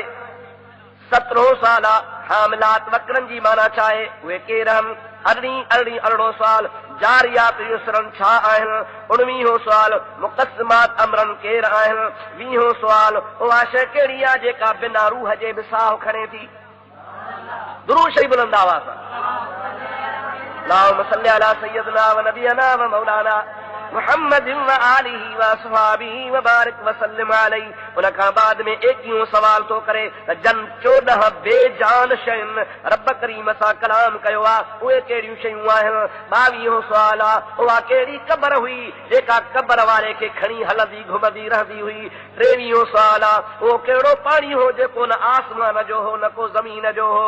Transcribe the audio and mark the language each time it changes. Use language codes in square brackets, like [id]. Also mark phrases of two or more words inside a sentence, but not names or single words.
[sd] 17 साल [ar] حاملات وقرا [sd] जी माना छा आहे, उहे केरु आहिनि। 18 साल [ar] جاريات يسرا [sd] छा आहिनि। 19 साल [ar] مقسمات أمرا [sd] केरु आहिनि। 20 साल उहा शइ कहिड़ी आहे जेका बिना रूह जे बि साहु खणे थी। दुरूद शरीफ़ बुलंद आवाज़ सां। [ar] اللهم صل على سيدنا ونبينا ومولانا محمد وآله وأصحابه وبارك وسلم عليه. [sd] उन खां बाद में 21 सवाल थो करे त जन 14 बेजान शयुनि रब करीम सां कलाम कयो आहे उहे कहिड़ियूं शयूं आहिनि। 22 सवाल उहा कहिड़ी क़बर हुई जेका क़बर वारे खे खणी हलंदी घुमंदी रहंदी हुई। 23 सवाल उहो कहिड़ो पाणी हो जेको न आसमान जो हो न को ज़मीन जो हो।